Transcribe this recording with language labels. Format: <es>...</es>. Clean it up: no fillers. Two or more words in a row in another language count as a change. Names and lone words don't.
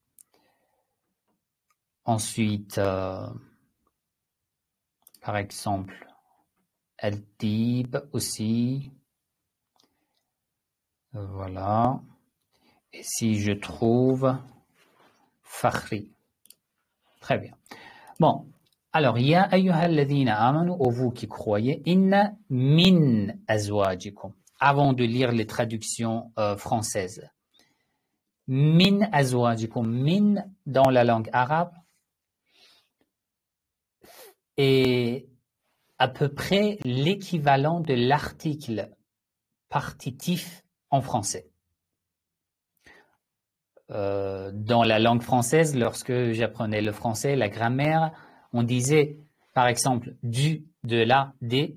<fr>Ensuite, par exemple, Al-Tib aussi. Voilà. Et si je trouve Fakhri. Très bien. Bon. Alors,</fr> <ar>يا أيها الذين آمنوا,</ar> <fr>ô vous qui croyez,</fr> <ar>إن من أزواجكم.</ar> <fr>Avant de lire les traductions françaises.</fr> <ar>من أزواجكم.</ar> <fr>Min, dans la langue arabe, est à peu près l'équivalent de l'article partitif en français. Dans la langue française, lorsque j'apprenais le français, la grammaire, on disait, par exemple, du, de la, des.</fr>